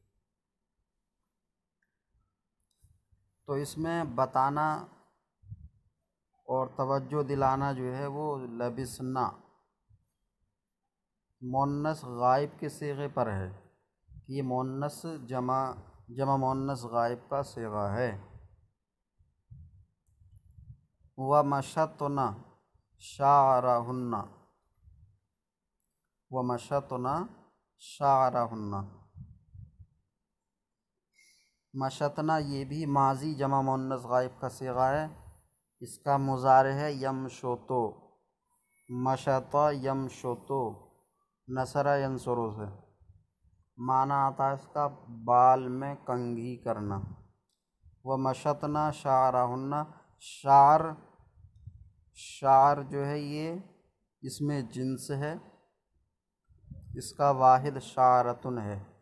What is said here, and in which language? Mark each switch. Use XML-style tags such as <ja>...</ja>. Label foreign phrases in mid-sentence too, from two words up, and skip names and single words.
<ur>تو اس میں بتانا اور توجہ دلانا جو ہے وہ لبسنا مؤنث غائب کے صیغے پر ہے، کہ یہ مؤنث جمع مؤنث غائب کا صیغہ ہے۔</ur> <ar>وَمَشَطْنَ شَعْرَهُنَّ، وَمَشَطْنَ شَعْرَهُنَّ،</ar> <ur>مشطنا یہ بھی ماضی جمع مؤنث غائب کا صیغہ ہے، اس کا مضارع ہے یمشطو،</ur> <ar>مشط یمشطو، نصر ینصر</ar> <ur>سے۔ معنی آتا ہے اس کا بال میں کنگھی کرنا۔ وہ</ur> <ar>مشطنا شعرہن،</ar> <ur>شعر جو ہے یہ اس میں جنس ہے، اس کا واحد شعرتن ہے۔</ur>